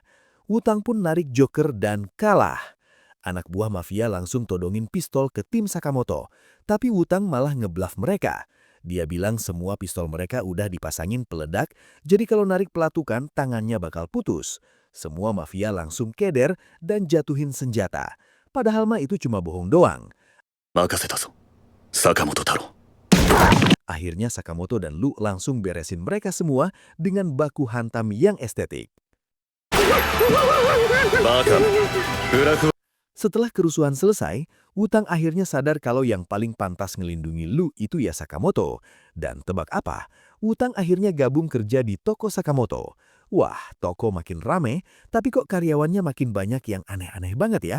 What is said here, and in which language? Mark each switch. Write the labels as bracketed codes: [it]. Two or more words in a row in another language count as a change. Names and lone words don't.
[id] Wutang pun narik joker dan kalah. Anak buah mafia langsung todongin pistol ke tim Sakamoto, tapi Wutang malah ngebluff mereka. Dia bilang semua pistol mereka udah dipasangin peledak, jadi kalau narik pelatukan tangannya bakal putus. Semua mafia langsung keder dan jatuhin senjata. Padahal mah itu cuma bohong doang. [ja] 任せたぞ坂本太郎 [id] Akhirnya Sakamoto dan Lu langsung beresin mereka semua dengan baku hantam yang estetik. [ja] バカなブラフ [id] Setelah kerusuhan selesai, Wutang akhirnya sadar kalau yang paling pantas ngelindungi Lu itu ya Sakamoto. Dan tebak apa? Wutang akhirnya gabung kerja di toko Sakamoto. Wah, toko makin rame, tapi kok karyawannya makin banyak yang aneh-aneh banget ya?